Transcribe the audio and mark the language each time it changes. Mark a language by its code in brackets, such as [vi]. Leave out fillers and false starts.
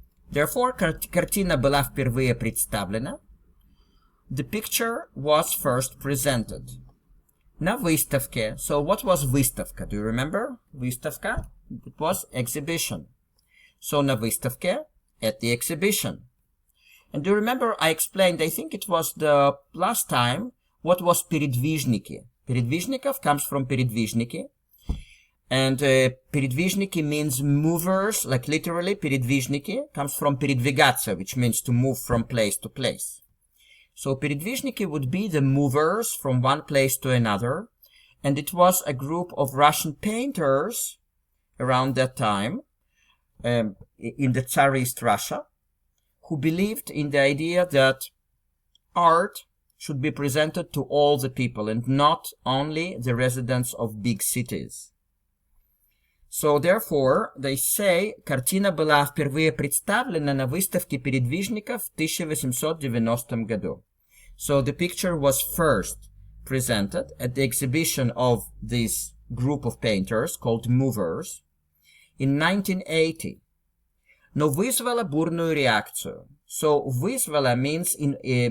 [en] Therefore, [ru] картина была впервые представлена. [en] The picture was first presented. [ru] На выставке. [en] So, what was выставка? Do you remember? Выставка? It was exhibition. So, [ru] на выставке, [en] at the exhibition. And do you remember I explained, I think it was the last time, what was передвижники? Передвижников comes from передвижники. And передвижники means movers, like literally, передвижники comes from передвигаться, which means to move from place to place. So передвижники would be the movers from one place to another. And it was a group of Russian painters around that time, in the Tsarist Russia, who believed in the idea that art should be presented to all the people and not only the residents of big cities. So, therefore, they say, [ru] картина была впервые представлена на выставке передвижников в 1890 году. [en] So, the picture was first presented at the exhibition of this group of painters called movers in 1980. [ru] Но вызвала бурную реакцию. [en] So, вызвала means invoked.